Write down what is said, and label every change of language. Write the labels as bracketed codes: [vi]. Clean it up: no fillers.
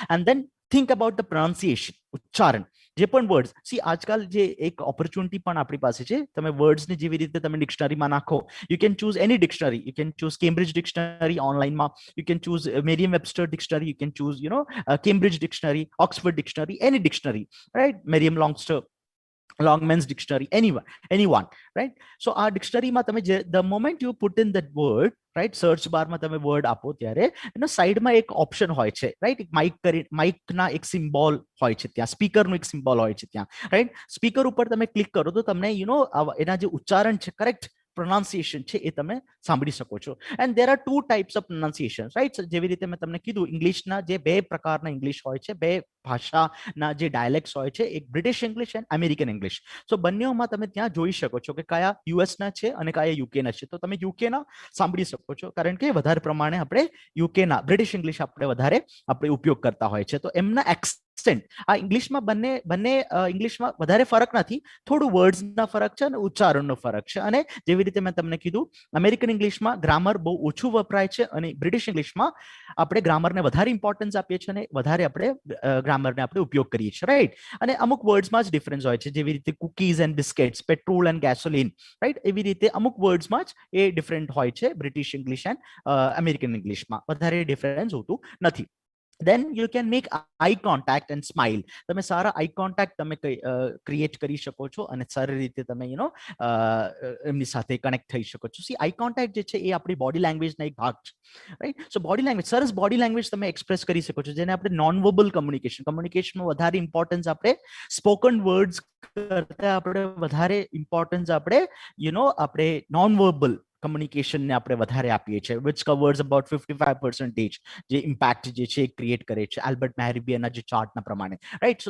[en] and then think about the pronunciation, ઉચ્ચારણ, [gu] જે પણ વર્ડ્સ, સી આજકાલ જે એક ઓપોર્ચ્યુનિટી પણ આપણી પાસે છે, તમે વર્ડ્સને જેવી રીતે તમે ડિક્શનરીમાં નાખો, [en] You can choose any dictionary, you can choose Cambridge dictionary ઓનલાઈનમાં, you can choose Merriam Webster dictionary, you can choose Cambridge dictionary, Oxford dictionary, any dictionary, right, Merriam Longman's dictionary, anyone, right? So our dictionary માં તમે the moment you put in that word, right, search bar માં તમે word આપો [gu] ત્યારે side માં એક option હોય છે, [en] Right. [gu] માઇક ના એક સિમ્બોલ હોય છે ત્યાં, સ્પીકર નું એક સિમ્બોલ હોય છે ત્યાં, રાઈટ. સ્પીકર ઉપર તમે ક્લિક કરો તો તમને એના જે ઉચ્ચારણ છે, કરેક્ટ પ્રોનાઉન્સિએશન છે, એ તમે સાંભળી શકો છો. [en] and there are two types of pronunciation, [gu] right? જેવી રીતે મેં તમને કીધું, ઇંગ્લિશના જે બે પ્રકારના ઇંગ્લિશ હોય છે, બે ભાષાના જે ડાયલેક્ટ્સ હોય છે, એક British English and American English. સો બંનેમાં તમે ત્યાં જોઈ શકો છો કે કયા યુએસના છે અને કયા યુકેના છે. તો તમે યુકેના સાંભળી શકો છો, કારણ કે વધારે પ્રમાણે આપણે યુકેના બ્રિટિશ ઇંગ્લિશ આપણે વધારે આપણે ઉપયોગ કરતા હોય છે. તો એમના એક્સેન્ટ આ ઇંગ્લિશમાં બંને ઇંગ્લિશમાં વધારે ફરક નથી, થોડું વર્ડ્સના ફરક છે અને ઉચ્ચારણનો ફરક છે. અને જેવી રીતે મેં તમને કીધું, અમેરિકન ઇંગ્લિશમાં ગ્રામર બહુ ઓછું વપરાય છે અને બ્રિટિશ ઇંગ્લિશમાં આપણે ગ્રામરને વધારે ઇમ્પોર્ટન્સ આપીએ છીએ અને વધારે આપણે ગ્રામરને આપણે ઉપયોગ કરીએ છીએ, રાઈટ? અને અમુક વર્ડ્સમાં જ ડિફરન્સ હોય છે, જેવી રીતે cookies and biscuits, petrol and gasoline, right? એવી રીતે અમુક વર્ડ્સમાં જ એ ડિફરન્ટ હોય છે. બ્રિટિશ ઇંગ્લિશ એન્ડ અમેરિકન ઇંગ્લિશમાં વધારે ડિફરન્સ હોતું નથી. [en] then you can make eye contact and smile. [gu] તમે સારા આઈ કોન્ટેક્ટ તમે ક્રિએટ કરી શકો છો અને સારી રીતે તમે એમની સાથે કનેક્ટ થઈ શકો છો. સી, આઈ કોન્ટેક્ટ જે છે એ આપણી બોડી લેંગ્વેજના એક ભાગ છે, રાઈટ? સો બોડી લેંગ્વેજ, સરસ બોડી લેંગ્વેજ તમે એક્સપ્રેસ કરી શકો છો, જેને આપણે નોન વર્બલ કમ્યુનિકેશનમાં વધારે ઇમ્પોર્ટન્સ આપણે સ્પોકન વર્ડ્સ કરતા આપણે વધારે ઇમ્પોર્ટન્સ આપણે આપણે નોન વર્બલ કમ્યુનિકેશનને આપણે વધારે આપીએ છીએ, વિચ કવર્સ અબાઉટ 55% જે ઇમ્પેક્ટ જે છે ક્રિએટ કરે છે આલ્બર્ટ મેહરબિયનના જે ચાર્ટના પ્રમાણે, રાઈટ?